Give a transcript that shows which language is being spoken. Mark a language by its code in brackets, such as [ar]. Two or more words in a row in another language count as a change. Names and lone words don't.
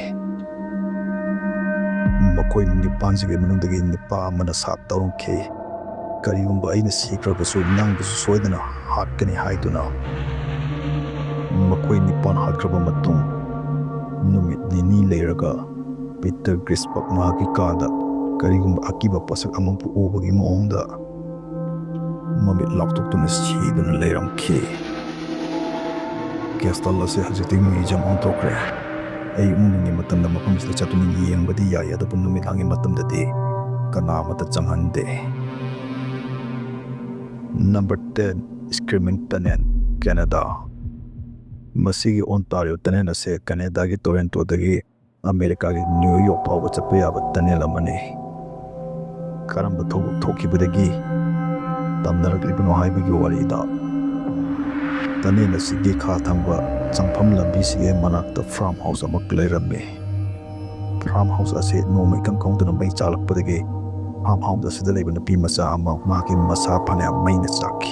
[mni] Makoi nipansige manungdagi nipa amana sat tawrongkhe karigumba aina sikragasu nangbusu soidana hatkani haiduna makoi nipan hatkraba matung numit nini leiraga Peter Grisberg mahaki kada karigumba akiba pasak amangpu ubagi maongda mamit laktokduna siduna leiramkhe. Castle ase hajiti muijam ontokre ay uningi matamda mafamsida chatuni yengbadi yai adabu numit hangi matamdadi kanamata changhande. [en] Number 10 Screaming Tunnel, Canada. [mni] Masigi Ontario tunnel ase Canada gi Toronto dagi America gi New York fawba chappa yaba tunnel amani. Karamba thokibadagi tamnaraklibano haibagi warida. Tunnel asigi kha thangba changpham lambi sige manakta farmhouse amak leirame. Farmhouse ase nomai kangkongduna mai chalakpadagi farmhouse asida leiba nupi macha ama maki masa phane maina chakhi.